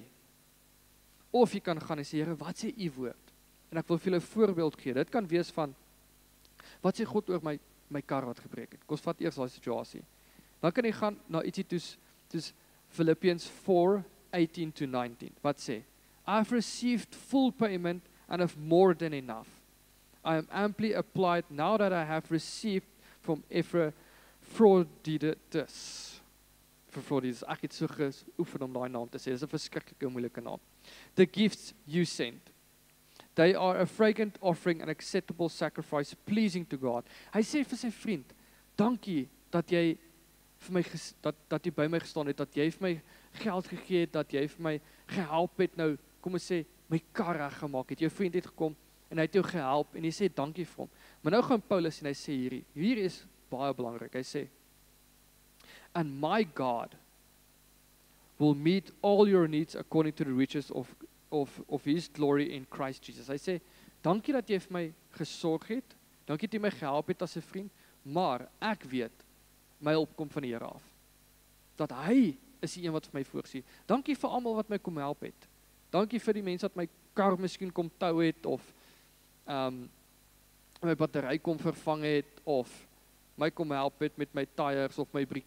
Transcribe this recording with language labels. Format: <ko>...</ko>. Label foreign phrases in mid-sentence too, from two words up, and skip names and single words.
<af>Of jy kan gaan en sê, Here, wat sê u woord? En ek wil vir julle 'n voorbeeld gee, dit kan wees van, wat sê God oor my kar wat gebreek het? Kom ons vat eers daai situasie. Dan kan jy gaan na ietsie toes Philippians 4:18-19, wat sê,</af> <en>I've received full payment and have more than enough. I am amply applied now that I have received from Epaphroditus.</en> <af>Ek het so geoefen om daai naam te sê, dis 'n verskriklike moeilike naam.</af> <en>The gifts you sent. They are a fragrant offering and acceptable sacrifice, pleasing to God.</en> <af>Hy sê vir sy vriend, dankie dat jy vir my dat jy by my gestaan het, dat jy vir my geld gegee het, dat jy vir my gehelp het nou, kom ons sê, my kar reggemaak het. Jou vriend het gekom en hy het jou gehelp en jy sê dankie vir hom. Maar nou gaan Paulus en hy sê hier is baie belangrik. Hy sê,</af> <en>and my God will meet all your needs according to the riches of his glory in Christ Jesus.</en> <af>Hy sê, dankie dat jy vir my gesorg het, dankie dat jy my gehelp het as 'n vriend, maar ek weet, my hulp kom van die Here af. Dat hy is die een wat vir my voorsien. Dankie vir almal wat my kom help het. Dankie vir die mense wat my kar miskien kom tou het, of my battery kom vervang het, of my kom help het met my tyres of my brieke.</af>